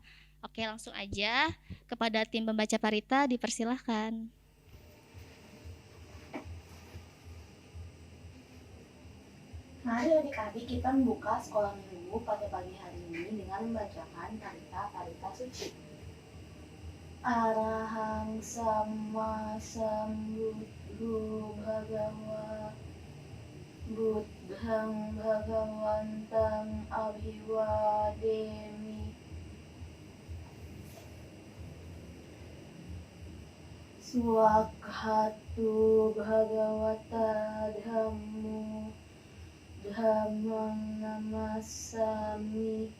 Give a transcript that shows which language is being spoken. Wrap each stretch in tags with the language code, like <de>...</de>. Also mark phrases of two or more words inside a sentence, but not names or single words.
<id>Oke, langsung aja kepada tim pembaca parita dipersilahkan. Mari adik-adik kita membuka sekolah minggu pada pagi hari ini dengan membacakan parita-parita suci.</id> <pi>Arahang sama sambuddhu bhagawa buddhang bhagawantang abhiwademi. Swakhatu bhagawata dhammo dhammang namassami.</pi>